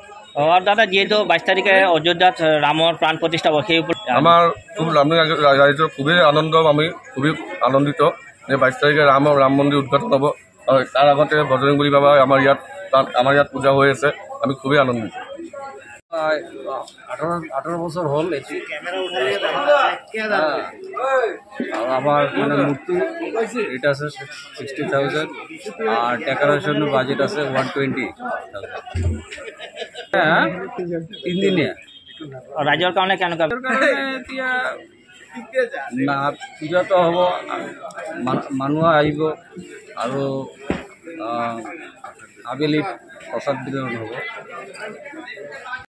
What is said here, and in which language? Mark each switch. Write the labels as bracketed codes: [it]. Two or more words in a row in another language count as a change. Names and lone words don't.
[as] দাদা, যিহেতু 22 তাৰিখে অযোধ্যাত ৰামৰ প্ৰাণ প্ৰতিষ্ঠা হ'ব, সেই আমাৰ খুব ৰাইজৰ খুবেই আনন্দ, আমি খুবেই আনন্দিত যে 22 তাৰিখে ৰাম মন্দিৰ উদ্ঘাটন হ'ব আৰু তাৰ আগতে বজৰংবলী বাবা আমাৰ ইয়াত পূজা হৈ আছে। আমি খুবেই আনন্দিত। [bn] 18 বছর হল আমার মানে মূর্তি এটা আছে 60,000 আর [en] decoration budget [bn] আছে 120,000। হ্যাঁ, 3 দিনে [as] ৰাইজৰ কাৰণে কেনেকুৱা এতিয়া না পূজাটো হ'ব, মানুহ আহিব আৰু আবেলি প্ৰসাদ বিতৰণ হ'ব।